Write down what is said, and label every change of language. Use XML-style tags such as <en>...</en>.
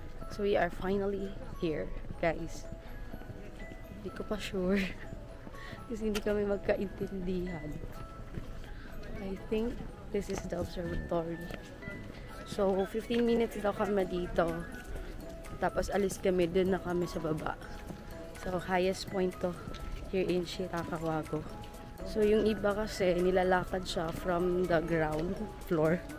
<en>So we are finally here, guys.</en> <tl>Hindi ko pa sure. Kasi hindi kami magkaintindihan.</tl> <en>I think this is the observatory. So 15 minutes</en> <tl>daw kami dito. Tapos alis kami, dun na kami sa baba.</tl> <en>So highest point to here in Shirakawago.</en> <tl>So yung iba kasi nilalakad siya</tl> <en>from the ground floor.</en>